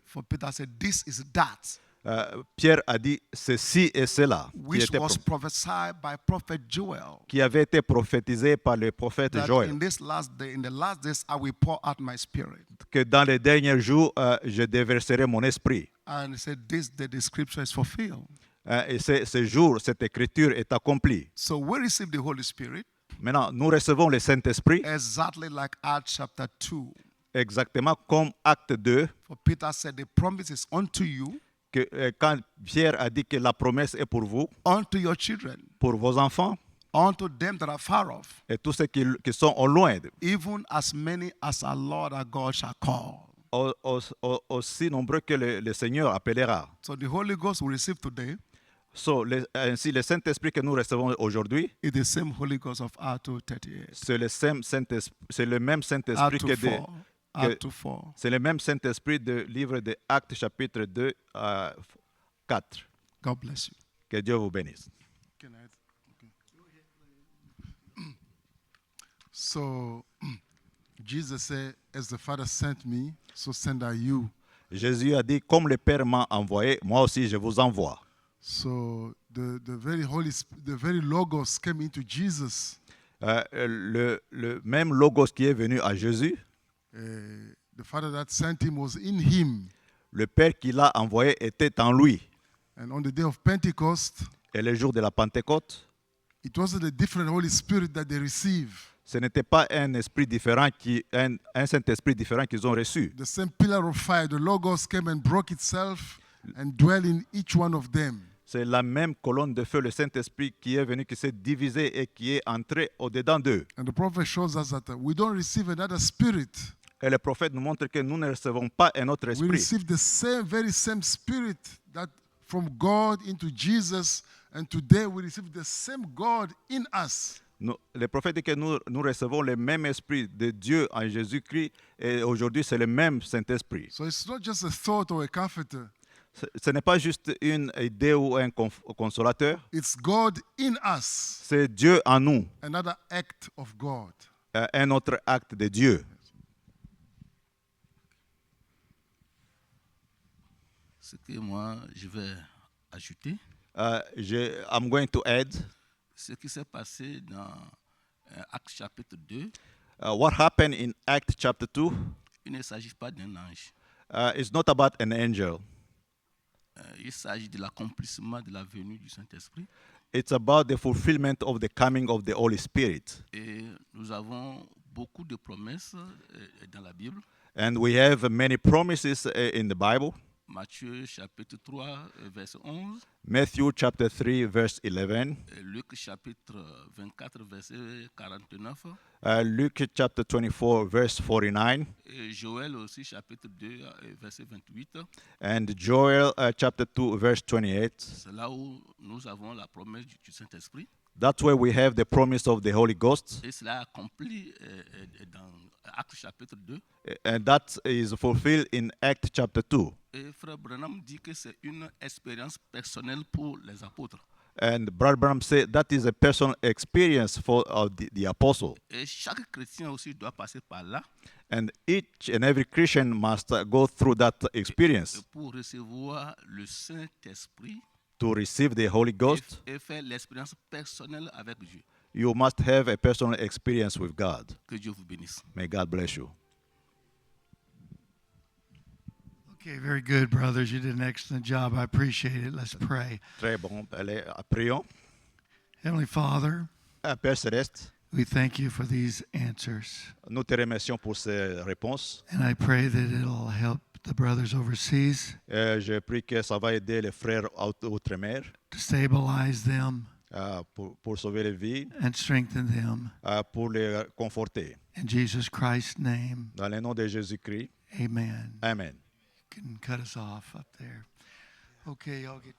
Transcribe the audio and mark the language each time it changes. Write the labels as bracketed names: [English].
[English] for Peter said, this is that [French] Pierre a dit ceci et cela [English] which was prophesied by prophet Joel. [French] qui avait été prophétisé par le prophète [English] That [French] Joël, [English] in this last day, in the last days, I will pour out my spirit. [French] que dans les derniers jours, je déverserai mon esprit. [English] And he said, this day the scripture is fulfilled. [French] Et ce jour, cette écriture est accomplie. [English] So we receive the Holy Spirit [French] Maintenant, nous recevons le Saint-Esprit [English] exactly like Acts chapter 2. [French] exactement comme Acte 2, [English] For Peter said, the promise is unto you, [French] que, quand Pierre a dit que la promesse est pour vous, [English] unto your children, [French] pour vos enfants, [English] unto them that are far off, [French] et tous ceux qui sont au loin, [English] even as many as our Lord our God shall call. [French] aussi nombreux que le Seigneur appellera. [English] So the Holy Ghost we receive today [French] Ainsi, le Saint-Esprit que nous recevons aujourd'hui, [English] is the same Holy Ghost of Acts 2:38. [French] c'est le même Saint-Esprit [English] Acts 2:4. Acts 2:4. [French] c'est le même Saint-Esprit du livre de Actes chapitre 2 4. [English] God bless you. [French] Que Dieu vous bénisse. [English] Can I? Okay. So, Jesus said, as the Father sent me, so send I you. [French] Jésus a dit, comme le Père m'a envoyé, moi aussi je vous envoie. [English] So the very Logos came into Jesus. [French] Le même Logos qui est venu à Jésus, [English] The Father that sent him was in him. [French] le Père qui l'a envoyé était en lui. [English] And on the day of Pentecost, [French] Et le jour de la Pentecôte, [English] it wasn't a different Holy Spirit that they received. [French] ce n'était pas un esprit différent, un Saint-Esprit différent qu'ils ont reçu. [English] The same pillar of fire, the Logos came and broke itself and dwell in each one of them. [French] C'est la même colonne de feu, le Saint-Esprit, qui est venu, qui s'est divisé et qui est entré au-dedans d'eux. [English] And the prophet shows us that we don't receive another spirit. [French] Et le prophète nous montre que nous ne recevons pas un autre [English] We [French] esprit. [English] receive the very same spirit that from God into Jesus, and today we receive the same God in us. [French] Le prophète dit que nous recevons le même esprit de Dieu en Jésus-Christ et aujourd'hui c'est le même Saint-Esprit. [English] So it's not just a thought or a comforter. [French] Ce n'est pas juste une idée ou un consolateur, [English] It's God in us, [French] c'est Dieu en nous, [English] another act of God. [French] un autre acte de Dieu. Ce que moi, je vais ajouter, [English] I'm going to add [French] ce qui s'est passé dans Actes chapitre 2, [English] what happened in Acts chapter 2 [French] il ne s'agit pas d'un ange. [English] is not about an angel. [French] Il s'agit de l'accomplissement de la venue du Saint-Esprit. [English] It's about the fulfillment of the coming of the Holy Spirit. [French] Et nous avons beaucoup de promesses dans la Bible. [English] And we have many promises in the Bible. [French] Matthieu chapitre 3, verset 11. [English] Matthew chapter 3 verse 11. [French] Luc chapitre 24, verset 49. [English] Luke chapter 24 verse 49. [French] Et Joël aussi chapitre 2, verset 28. [English] And Joel chapter 2 verse 28. [French] C'est là où nous avons la promesse du Saint-Esprit. [English] That's where we have the promise of the Holy Ghost. [French] Et cela est accompli dans Actes chapitre 2. [English] And that is fulfilled in Acts chapter 2. [French] Et Frère Branham dit que c'est une expérience personnelle pour les apôtres. [English] And Brother Branham said that is a personal experience for the apostle. [French] Et chaque chrétien aussi doit passer par là. [English] And each and every Christian must go through that experience [French] Et pour recevoir le Saint-Esprit [English] to receive the Holy Ghost. [French] et faire l'expérience personnelle avec Dieu. [English] You must have a personal experience with God. [French] Que Dieu vous bénisse. [English] May God bless you. Okay, very good, brothers. You did an excellent job. I appreciate it. Let's pray. [French] Très bon. Allez, prions. [English] Heavenly Father, [French] Père Céleste, [English] we thank you for these answers. [French] nous te remercions pour ces réponses. [English] And I pray that it'll help the brothers overseas [French] Je prie que ça va aider les frères outre-mer [English] to stabilize them [French] pour sauver les vies, [English] and strengthen them. [French] pour les conforter. [English] In Jesus Christ's name, [French] Dans le nom de Jésus-Christ, [English] amen. [French] Amen. [English] You can cut us off up there. Okay, y'all get